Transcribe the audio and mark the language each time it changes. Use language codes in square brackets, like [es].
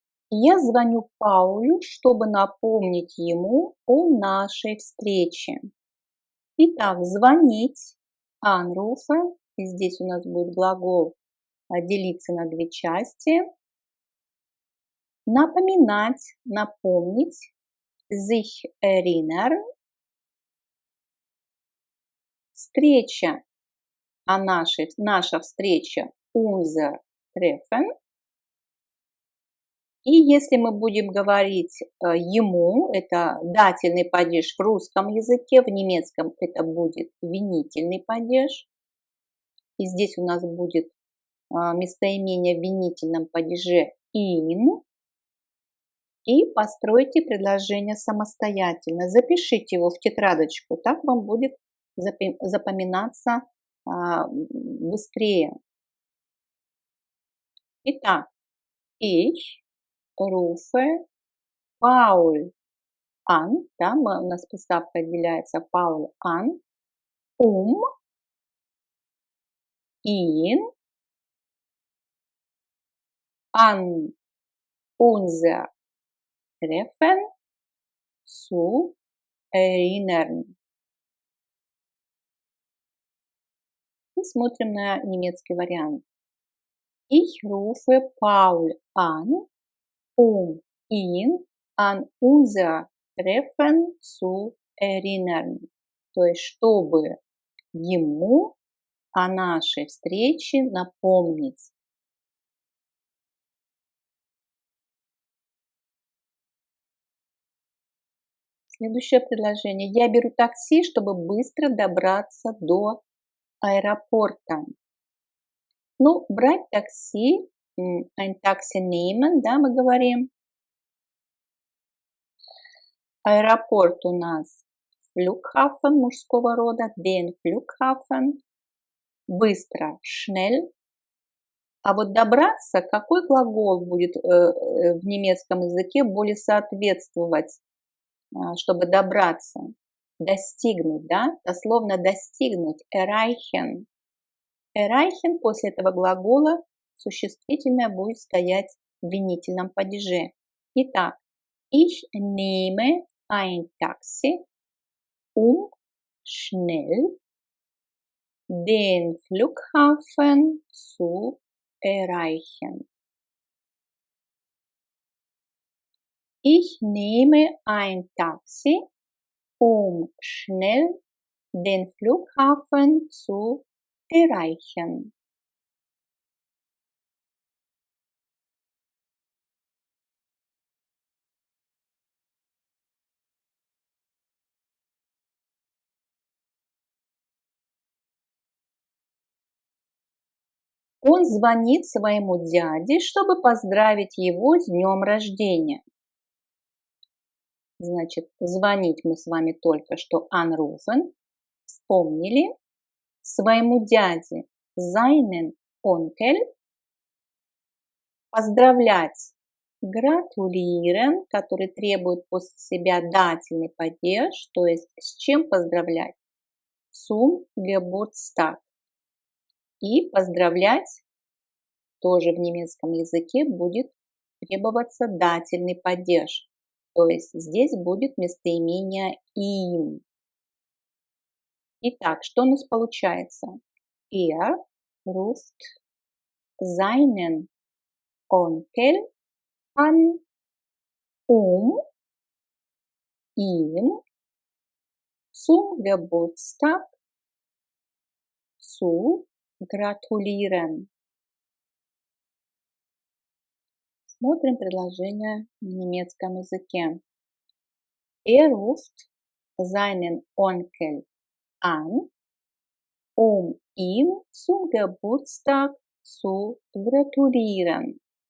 [ru] Я звоню Паулю, чтобы напомнить ему о нашей встрече. Итак, звонить, anrufen, и здесь у нас будет глагол делиться на две части. Напоминать, напомнить, sich erinnern. Встреча, наша встреча, unser Treffen. И если мы будем говорить ему, это дательный падеж в русском языке, в немецком это будет винительный падеж. И здесь у нас будет местоимение в винительном падеже им. И постройте предложение самостоятельно. Запишите его в тетрадочку, так вам будет запоминаться быстрее. Итак, [de] ich rufe Paul an, [ru] да, у нас приставка отделяется [de] Paul an, ihn an unser Treffen zu erinnern. И смотрим на немецкий вариант. Ich rufe Paul an, ihn an unser Treffen zu erinnern. [ru] То есть, чтобы ему о нашей встрече напомнить. Следующее предложение. Я беру такси, чтобы быстро добраться до аэропорта. Ну, брать такси, [de] ein Taxi nehmen, [ru] да, мы говорим. Аэропорт у нас Flughafen мужского рода, den Flughafen. Быстро, schnell. А вот добраться, какой глагол будет в немецком языке более соответствовать, чтобы добраться? Достигнуть, да? Дословно достигнуть, erreichen. Erreichen после этого глагола существительное будет стоять в винительном падеже. Итак, [de] ich nehme ein Taxi, schnell den Flughafen zu erreichen. Ich nehme ein Taxi, schnell den Flughafen zu erreichen. [ru] Он звонит своему дяде, чтобы поздравить его с днем рождения. Значит, звонить мы с вами только что anrufen, вспомнили. Своему дяде seinen Onkel. Поздравлять gratulieren, который требует после себя дательный падеж, то есть с чем поздравлять? [de] Zum Geburtstag. [ru] И поздравлять тоже в немецком языке будет требоваться дательный падеж. То есть здесь будет местоимение им. Итак, что у нас получается? [de] Er ruft seinen Onkel an, ihm zum Geburtstag zu gratulieren. [ru] Смотрим предложение на немецком языке. [de] Er ruft seinen Onkel an, ihm zum Geburtstag zu gratulieren.